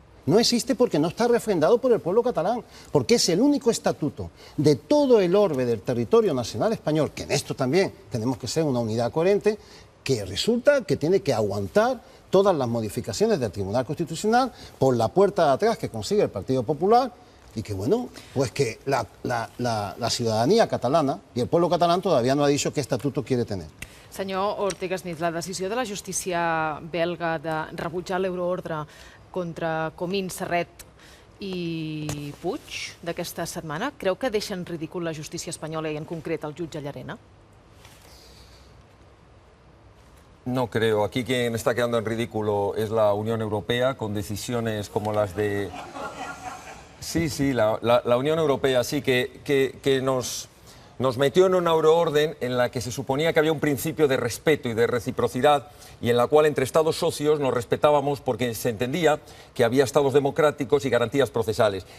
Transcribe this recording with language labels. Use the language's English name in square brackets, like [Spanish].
[Spanish] No existe porque no está refrendado por el pueblo catalán, porque es el único estatuto de todo el orbe del territorio nacional español, que en esto también tenemos que ser una unidad coherente, que resulta que tiene que aguantar todas las modificaciones del Tribunal Constitucional por la puerta de atrás que consigue el Partido Popular, y que bueno, pues que la ciudadanía catalana y el pueblo catalán todavía no ha dicho qué estatuto quiere tener. [Catalan] Senyor Ortega Smith, la decisió de la justícia belga de rebutjar l'euroordre contra Comín, Serret i Puig d'aquesta setmana, creu que deixa en ridícul la justícia espanyola i en concret el jutge Llarena? [Spanish] No creo. Aquí quien está quedando en ridículo es la Unión Europea, con decisiones como las de... Sí, la Unión Europea sí que nos metió en una euroorden en la que se suponía que había un principio de respeto y de reciprocidad y en la cual entre Estados socios nos respetábamos porque se entendía que había Estados democráticos y garantías procesales.